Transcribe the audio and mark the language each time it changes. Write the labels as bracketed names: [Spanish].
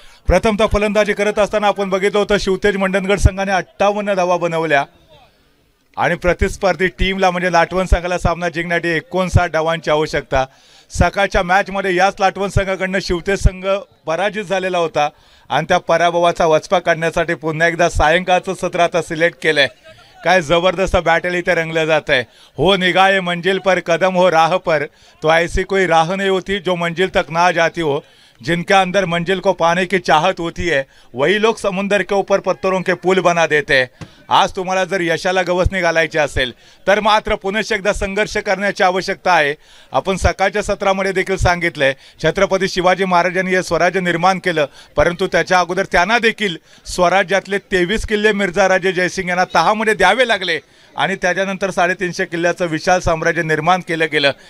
[Marathi] प्रथमतः फलंदाजी करत असताना आपण बघितलं होतं शिवतेज मंडणगड संघाने 58 धावा बनवल्या आणि प्रतिस्पर्धी टीमला म्हणजे लाटवण संघाला सामना जिंकण्यासाठी 59 धावांची आवश्यकता. सकाळच्या मॅचमध्ये याच लाटवण संघाकडनं शिवतेज संघ पराजित झालेला होता आणि त्या पराभवाचा वचपा काढण्यासाठी पुन्हा एकदा सायंकाळचं सत्र आता सिलेक्ट केलंय. काय जबरदस्त बॅटल इथे रंगलं जात आहे. [Hindi] हो निगाहे मंजिल पर कदम हो राह पर तो ऐसी कोई राह नहीं होती जो मंजिल तक ना जाती हो. जिनके अंदर मंजिल को पाने की चाहत होती है वही लोग समुंदर के ऊपर पत्थरों के पुल बना देते हैं. [Marathi] आज तुम्हाला जर यशाला गवसणी घालायची असेल तर मात्र पुन्हा एकदा संघर्ष करण्याची आवश्यकता आहे. आपण सकाळच्या सत्रामध्ये देखील सांगितलंय छत्रपती शिवाजी महाराजांनी हे स्वराज्य निर्माण केलं परंतु त्याच्या अगोदर त्यांना देखील स्वराज्यातले 23 किल्ले मिर्झा राजे जयसिंग यांना तहामध्ये द्यावे लागले आणि त्याच्यानंतर 350 किल्ल्याचं विशाल साम्राज्य निर्माण केलं गेलं.